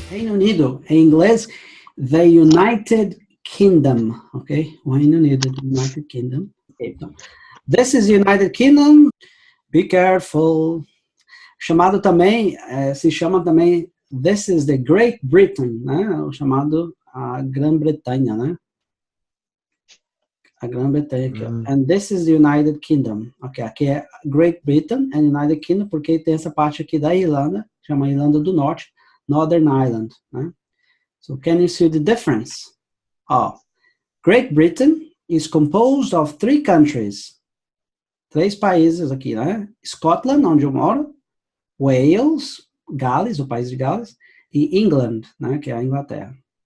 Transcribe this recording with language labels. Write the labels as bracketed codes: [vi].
[pt] Unido, em inglês, the United Kingdom, ok? O Reino Unido, the United Kingdom. [en] Okay, então, this is the United Kingdom, be careful. [pt] Chamado também, se chama também, [en] this is the Great Britain, [pt] né? O chamado a Grã-Bretanha, né? A Grã-Bretanha aqui, ó. [en] And this is the United Kingdom. [pt] Ok, aqui é Great Britain and United Kingdom, porque tem essa parte aqui da Irlanda, chama Irlanda do Norte, Northern Ireland, né? [en] So, can you see the difference? Oh, Great Britain is composed of 3 countries. [pt] 3 países aqui, né? Scotland, onde eu moro, Wales, Gales, o país de Gales, e England, né? Que é a Inglaterra.